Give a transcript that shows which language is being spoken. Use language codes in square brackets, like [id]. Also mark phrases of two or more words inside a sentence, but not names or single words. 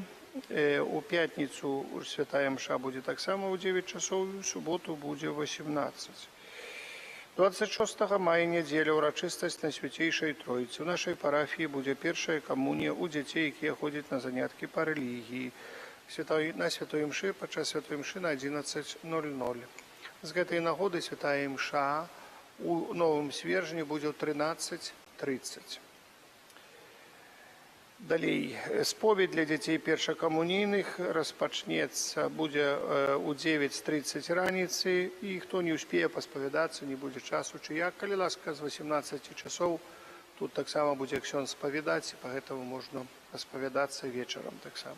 [ru] У пятницу Святая Мша будет так само у 9 часов, и в субботу будет 18. 26 мая неделя урочистость на Святейшей Троице. У нашей парафии будет первая коммуния у детей, которые ходят на занятки по религии. На Святой Мши, подчас Святой Мши на 11:00. [be] З гэтай нагоды Святая Мша у Новым Свержні будзе ў 13:30. Далей, споведь для дзяцей першакамунійных распачнецца, будзе у 9:30 раніцы, і хто не ўспее паспавядацца, не будзе часу чи як, калі ласка, з 18 часоў тут таксама будзе ксёндз спавядаць, і па гэтаму можна распавядацца вечарам таксама.